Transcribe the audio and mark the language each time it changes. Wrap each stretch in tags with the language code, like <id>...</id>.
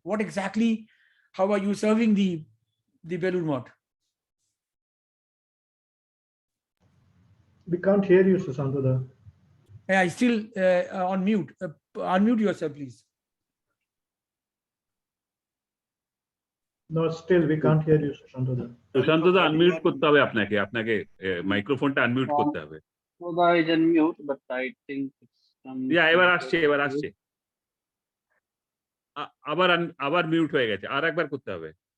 <en>What exactly, how are you serving the Belur Math? We can't hear you, Sushanta. Yeah, still on mute. Unmute yourself, please. No, still we can't hear you, Sushanta.</en> <bn>Sushanta, unmute করতে হবে আপনাকে মাইক্রোফোনটা unmute করতে হবে.</bn> <en>Soda is unmute, but I think it's</en> <bn>Yeah, এবার আসছে. আবার mute হয়ে গেছে, আর একবার করতে হবে।</bn>